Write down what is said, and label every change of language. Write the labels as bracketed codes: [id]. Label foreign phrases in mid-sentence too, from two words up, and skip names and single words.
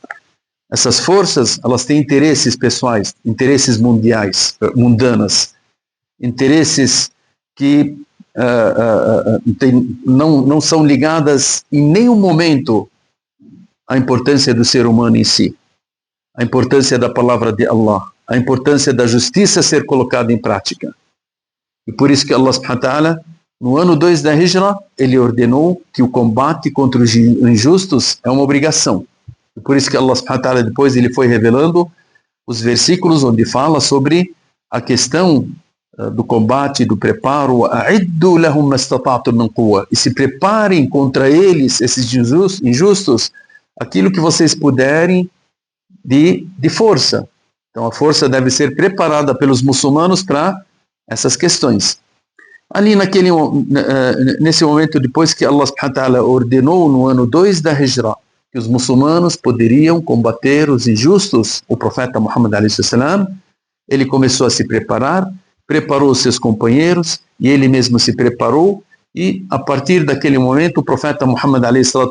[pt] Essas forças, elas têm interesses pessoais, interesses mundanas, interesses que não são ligadas em nenhum momento à importância do ser humano em si, a importância da palavra de Allah, a importância da justiça ser colocada em prática. E por isso que [ar] الله سبحانه وتعالى, [pt] no ano 2 da Hijra, ele ordenou que o combate contra os injustos é uma obrigação. E por isso que [ar] الله سبحانه وتعالى [pt] depois ele foi revelando os versículos onde fala sobre a questão do combate, do preparo, e se preparem contra eles, esses injustos, aquilo que vocês puderem de força. Então a força deve ser preparada pelos muçulmanos para essas questões. Ali nesse momento, depois que [ar] الله سبحانه وتعالى [pt] ordenou no ano 2 da Hijra que os muçulmanos poderiam combater os injustos, o profeta Muhammad a.s. ele começou a se preparar, preparou seus companheiros e ele mesmo se preparou, e a partir daquele momento o profeta Muhammad a.s.